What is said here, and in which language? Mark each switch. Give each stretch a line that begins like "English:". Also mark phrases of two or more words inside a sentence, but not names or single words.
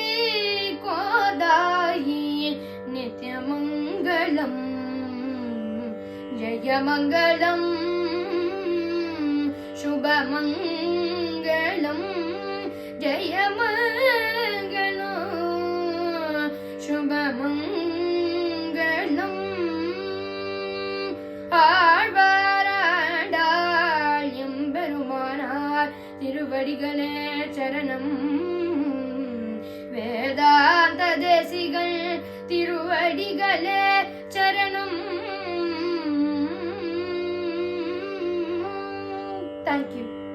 Sanskrit: कोदायी नित्यमंगलम जय मंगलम शुभमंगलम जय मंगलम शुभमंगलम
Tamil: ஆழ்வாராண்டாள் எம்பெருமானார் திருவடிகளே சரணம் வேதாந்த தேசிகள் திருவடிகளே சரணம்.
English: Thank you.